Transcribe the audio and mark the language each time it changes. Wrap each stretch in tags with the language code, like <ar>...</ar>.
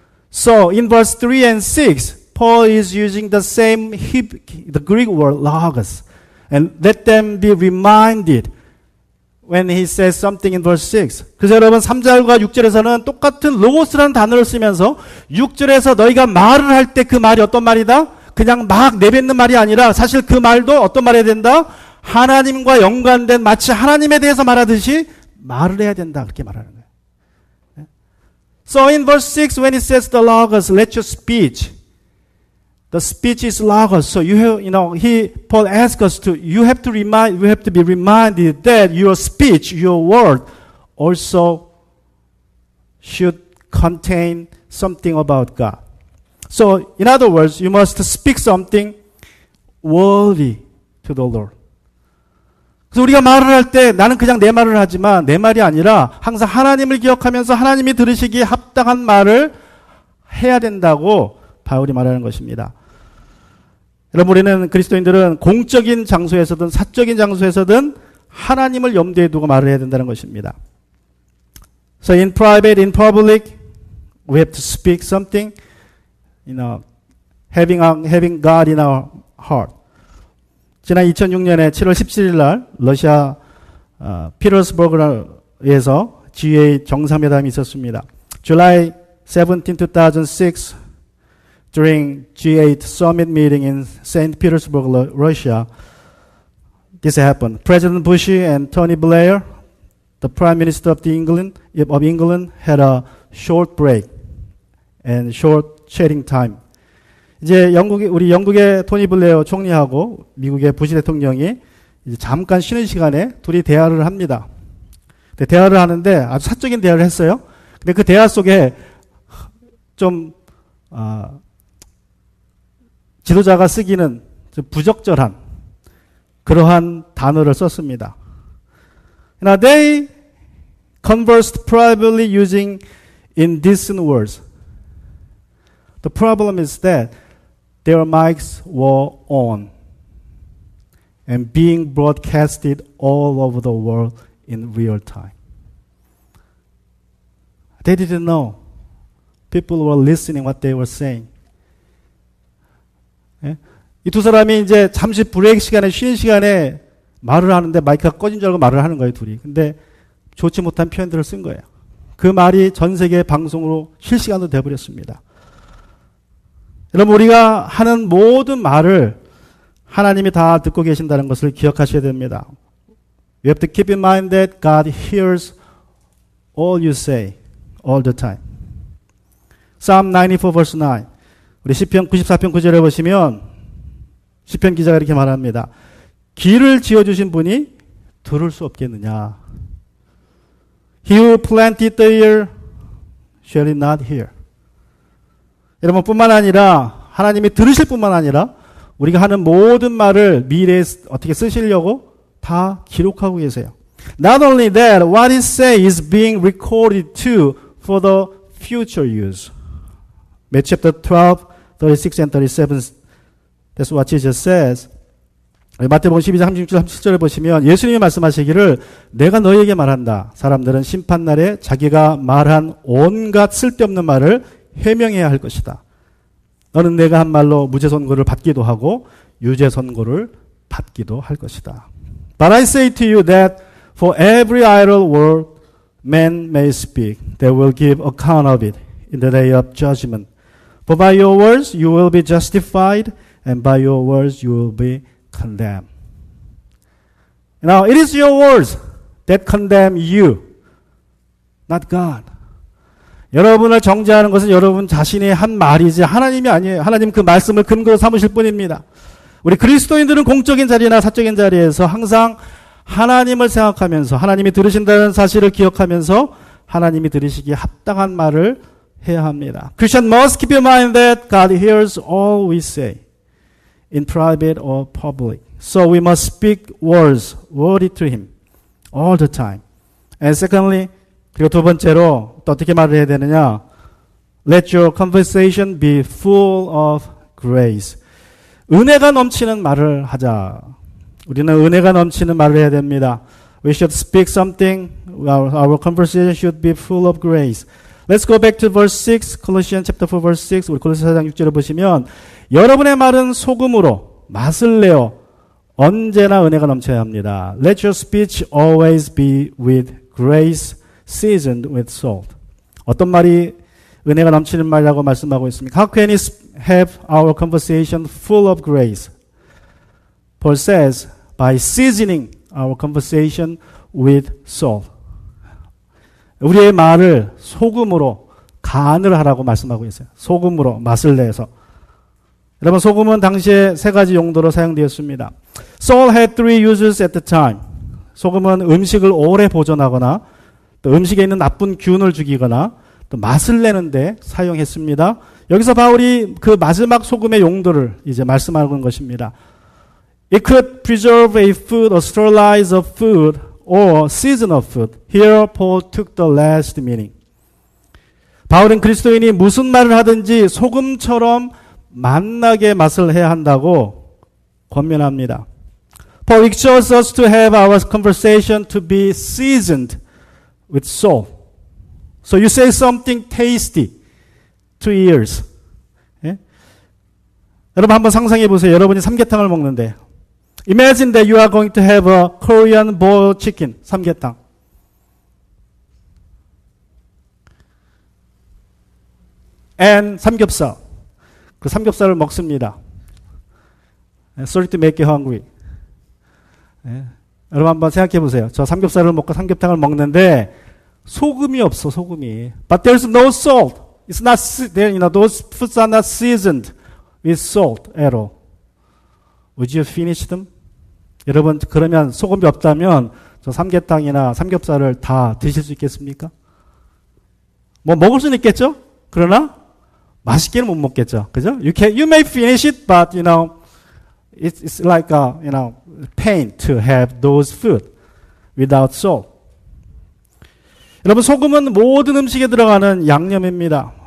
<en>So in verse 3 and 6 Paul is using the same the Greek word logos. And let them be reminded when he says something in verse 6.</en> <ko>그래서 여러분 3절과 6절에서는 똑같은 로고스라는 단어를 쓰면서 6절에서 너희가 말을 할 때 그 말이 어떤 말이다? 그냥 막 내뱉는 말이 아니라 사실 그 말도 어떤 말 해야 된다? 하나님과 연관된 마치 하나님에 대해서 말하듯이 말을 해야 된다. 그렇게 말하는 거예요.</ko> <en>So in verse 6 when it says the logos, let your speech. The speech is logos. So Paul asks us to, we have to be reminded that your speech, your word, also should contain something about God. So, in other words, you must speak something worthy to the Lord.</en> <ko>그래서 우리가 말을 할 때 나는 그냥 내 말을 하지만 내 말이 아니라 항상 하나님을 기억하면서 하나님이 들으시기에 합당한 말을 해야 된다고 바울이 말하는 것입니다. 여러분 우리는 그리스도인들은 공적인 장소에서든 사적인 장소에서든 하나님을 염두에 두고 말을 해야 된다는 것입니다.</ko> <en>So in private, in public, we have to speak something, having God in our heart.</en> <ko>지난 2006년에 7월 17일 날 러시아 피터스버그에서 G8 정상회담이 있었습니다.</ko> <en>July 17, 2006 during G8 summit meeting in St. Petersburg, Russia, this happened. President Bush and Tony Blair, the Prime Minister of England, had a short break and short chatting time.</en> <ko>이제 우리 영국의 토니 블레어 총리하고 미국의 부시 대통령이 이제 잠깐 쉬는 시간에 둘이 대화를 합니다. 대화를 하는데 아주 사적인 대화를 했어요. 근데 그 대화 속에 좀 지도자가 쓰기는 좀 부적절한 그러한 단어를 썼습니다.</ko> <en>Now they conversed privately using indecent words. The problem is that their mics were on and being broadcasted all over the world in real time. They didn't know. People were listening what they were saying.</en> <ko>예? 이 두 사람이 이제 잠시 브레이크 시간에, 쉬는 시간에 말을 하는데 마이크가 꺼진 줄 알고 말을 하는 거예요, 둘이. 근데 좋지 못한 표현들을 쓴 거예요. 그 말이 전 세계 방송으로 실시간으로 돼버렸습니다. 여러분, 우리가 하는 모든 말을 하나님이 다 듣고 계신다는 것을 기억하셔야 됩니다.</ko> <en>You have to keep in mind that God hears all you say, all the time. Psalm 94 verse 9.</en> <ko>우리 시편 94편 9절에 보시면 시편 기자가 이렇게 말합니다. 길을 지어주신 분이 들을 수 없겠느냐.</ko> <en>He who planted the ear shall it not hear.</en> <ko>여러분, 뿐만 아니라 하나님이 들으실 뿐만 아니라 우리가 하는 모든 말을 미래에 어떻게 쓰시려고 다 기록하고 계세요.</ko> <en>Not only that, what he says is being recorded too for the future use. Matthew chapter 12, 36 and 37, that's what Jesus says.</en> <ko>마태복음 12장 36절 37절에 보시면 예수님이 말씀하시기를 내가 너희에게 말한다. 사람들은 심판날에 자기가 말한 온갖 쓸데없는 말을 해명해야 할 것이다. 너는 내가 한 말로 무죄 선고를 받기도 하고 유죄 선고를 받기도 할 것이다.</ko> <en>But I say to you that for every idle word man may speak, they will give account of it in the day of judgment. For by your words you will be justified, and by your words you will be condemned. Now it is your words that condemn you, not God.</en> <ko>여러분을 정죄하는 것은 여러분 자신이 한 말이지 하나님이 아니에요. 하나님 그 말씀을 근거로 삼으실 뿐입니다. 우리 그리스도인들은 공적인 자리나 사적인 자리에서 항상 하나님을 생각하면서 하나님이 들으신다는 사실을 기억하면서 하나님이 들으시기에 합당한 말을 해야 합니다.</ko> <en>Christian must keep in mind that God hears all we say, in private or public. So we must speak words worthy to Him all the time. And secondly,</en> <ko>그리고 두 번째로 또 어떻게 말을 해야 되느냐?</ko> <en>Let your conversation be full of grace.</en> <ko>은혜가 넘치는 말을 하자. 우리는 은혜가 넘치는 말을 해야 됩니다.</ko> <en>We should speak something. Our conversation should be full of grace. Let's go back to verse 6, Colossians chapter 4 verse 6.</en> <ko>우리 골로새 4장 6절을 보시면 여러분의 말은 소금으로 맛을 내어 언제나 은혜가 넘쳐야 합니다.</ko> <en>Let your speech always be with grace, seasoned with salt.</en> <ko>어떤 말이 은혜가 넘치는 말이라고 말씀하고 있습니까?</ko> <en>How can we have our conversation full of grace? Paul says, by seasoning our conversation with salt.</en> <ko>우리의 말을 소금으로 간을 하라고 말씀하고 있어요. 소금으로 맛을 내서. 여러분, 소금은 당시에 세 가지 용도로 사용되었습니다.</ko> <en>Salt had three uses at the time.</en> <ko>소금은 음식을 오래 보존하거나 또 음식에 있는 나쁜 균을 죽이거나 또 맛을 내는데 사용했습니다. 여기서 바울이 그 마지막 소금의 용도를 이제 말씀하는 것입니다.</ko> <en>It could preserve a food or sterilize a food or season of food. Here Paul took the last meaning.</en> <ko>바울은 그리스도인이 무슨 말을 하든지 소금처럼 맛나게 맛을 해야 한다고 권면합니다.</ko> <en>Paul exhorts us to have our conversation to be seasoned with salt. So you say something tasty to ears.</en> <ko>예? 여러분 한번 상상해 보세요. 여러분이 삼계탕을 먹는데</ko> <en>Imagine that you are going to have a Korean boiled chicken, 삼계탕. And</en> <ko>삼겹살. 그 삼겹살을 먹습니다.</ko> <en>Sorry to make you hungry.</en> <ko>네. 여러분 한번 생각해 보세요. 저 삼겹살을 먹고 삼계탕을 먹는데 소금이 없어, 소금이.</ko> <en>But there's no salt. It's not, those foods are not seasoned with salt at all. Would you finish them?</en> <ko>여러분, 그러면 소금이 없다면 저 삼계탕이나 삼겹살을 다 드실 수 있겠습니까? 뭐 먹을 수는 있겠죠? 그러나 맛있게는 못 먹겠죠. 그죠?</ko> <en>You may finish it, but it's like pain to have those food without salt.</en> <ko>여러분, 소금은 모든 음식에 들어가는 양념입니다.</ko>